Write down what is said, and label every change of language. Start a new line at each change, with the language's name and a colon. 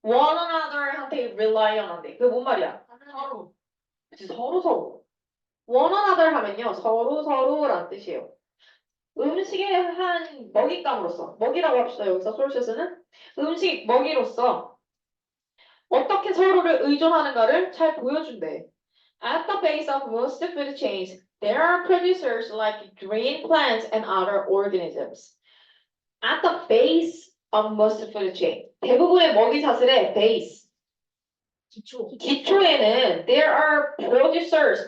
English: one another
Korean: 한테
English: rely on
Korean: 한대. 그게 뭔 말이야? 서로. 그치, 서로.
English: one another
Korean: 하면요, 서로라는 뜻이에요. 음식의 한 먹잇감으로서, 먹이라고 합시다. 여기서 소스는 음식 먹이로서 어떻게 서로를 의존하는가를 잘 보여준대.
English: At the base of most food chains, there are producers like green plants and other organisms. At the base of most food chain.
Korean: 대부분의 먹이 사슬의 base. 기초에는
English: there are producers.